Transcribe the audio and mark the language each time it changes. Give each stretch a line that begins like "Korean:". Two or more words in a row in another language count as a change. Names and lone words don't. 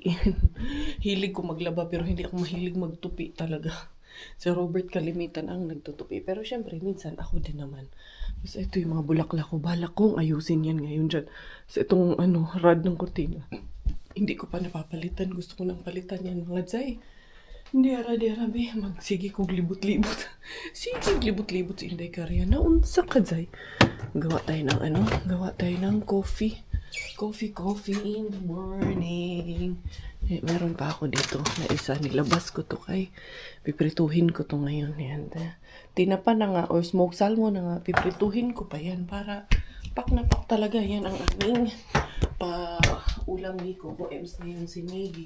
Filipino: Hilig ko maglaba pero hindi ako mahilig magtupi talaga. Si Robert kalimitan ang nagtutupi. Pero syempre, minsan ako din naman. Kasi ito yung mga bulaklak ko. Balak kong ayusin yan ngayon dyan. Sa itong rod ng kurtina. Hindi ko pa napapalitan. Gusto ko nang palitan yan mga Jai. Hindi arabi.
Cebuano: Magsige kong libot-libot. Sige, libot-libot si Inday Karya. Naunsa ka, Jai.
Filipino: Gawa tayo ng coffee.
English: Coffee in the morning.
Filipino: Meron pa ako dito na isa. Nilabas ko to kay. Piprituhin ko to ngayon. Yan. Tinapa na nga or
English: smoked salmon
Filipino: na nga. Piprituhin ko pa yan para pak na pak talaga. Yan ang aming ulam ni Coco Ems ngayon si Maggie.